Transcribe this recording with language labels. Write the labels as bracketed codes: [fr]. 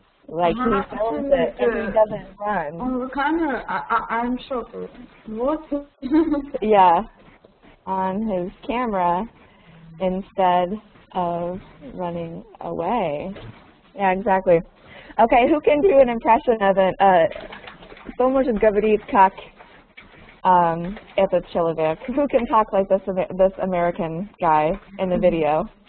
[en] Like he films it and he doesn't run. On the camera, I'm shocked. What? Yeah. On his camera instead of running away. Yeah, exactly. Okay, who can do an impression of it? [ru] Кто может говорить как этот человек? [en] Who can talk like this American guy in the video?